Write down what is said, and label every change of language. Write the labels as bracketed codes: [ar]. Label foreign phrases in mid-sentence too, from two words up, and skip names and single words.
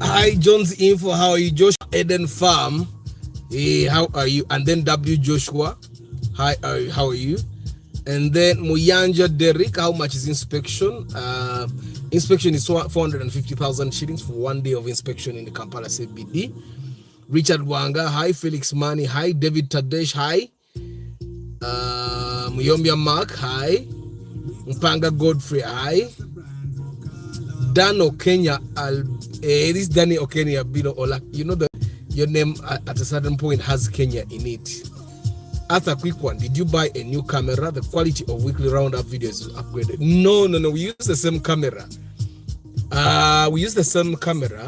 [en] Hi, John's Info. How are you? Joshua Eden Farm. Hey, how are you? And then W Joshua. Hi, how are you? And then Muyanja Derek. How much is inspection? Inspection is 450,000 shillings for 1 day of inspection in the Kampala CBD. Richard Wanga. Hi, Felix Mani. Hi, David Tadesh. Hi, Muyombia Mark. Hi, Mpanga Godfrey. Hi, Dan Okenya. This Danny Okenya Bilo Ola. You know that your name at a certain point has Kenya in it. Arthur, quick one. Did you buy a new camera? The quality of weekly roundup videos is upgraded. No. We use the same camera. We use the same camera.